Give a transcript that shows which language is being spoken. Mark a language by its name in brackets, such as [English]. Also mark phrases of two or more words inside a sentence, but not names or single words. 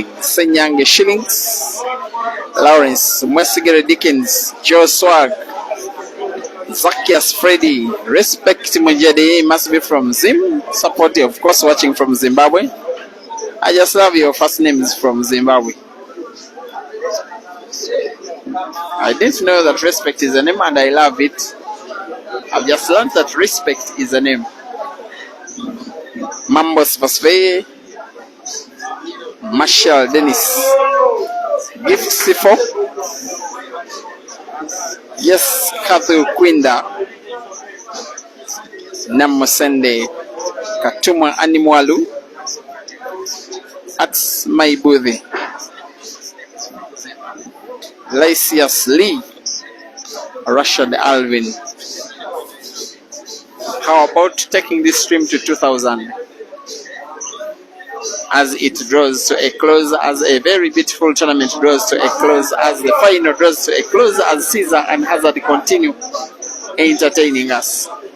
[English] Senyange Shillings, Lawrence, Mwesigere Dickens, Joe Swag, Zacchaeus Freddy, Respect Mujade must be from Zim, supportive, of course, watching from Zimbabwe. I just love your first names from Zimbabwe. I didn't know that Respect is a name and I love it. I've just learned that Respect is a name. Mambos Vasveye, Marshall Dennis, Gift Sifo, yes, Kathu Kwinda, Namosende, Katuma Animwalu, at Maibudhi, Lysias Lee, Rashad Alvin. How about taking this stream to 2,000 as it draws to a close, as a very beautiful tournament draws to a close, as the final draws to a close, as Cesar and Hazard continue entertaining us.